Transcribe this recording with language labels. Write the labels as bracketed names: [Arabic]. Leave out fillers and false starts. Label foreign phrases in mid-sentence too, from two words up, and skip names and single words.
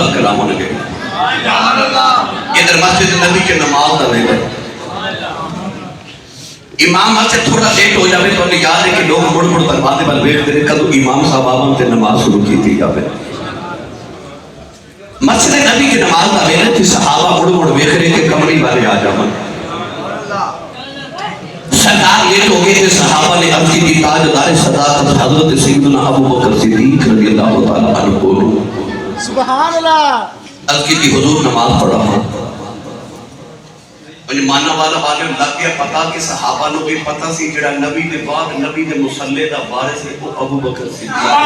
[Urdu] پیدا ہونے گئے. [Punjabi] ادھر مسجد نبی کے نماز دا ویلا. امام مسجد تھوڑا لیٹ ہو جاوے تو انہیں یاد ہے کہ لوگ مڑ مڑ دروازے پر ویکھتے رہے کدو امام صاحب آون تے نماز شروع کیتی جاوے. مسجد نبی کے نماز دا ویلا تے صحابہ مڑ مڑ ویکھ رہے کہ کمری والے آ جاون. [Urdu] سرکار لیٹ ہو گئے تھے. صحابہ نے عرض کی تاجدار صداقت حضرت سیدنا ابو بکر صدیق رضی اللہ تعالی عنہ کو [Arabic] سبحان اللہ. [Urdu] عرض کی حضور نماز پڑھا ہوں. [Punjabi] انہیں ماننا والا والے لگ گیا پتا کہ صحابہ نو بھی پتا سی جڑا نبی دے بعد نبی دے مصلی دا وارث ہے وہ ابو بکر صدیق.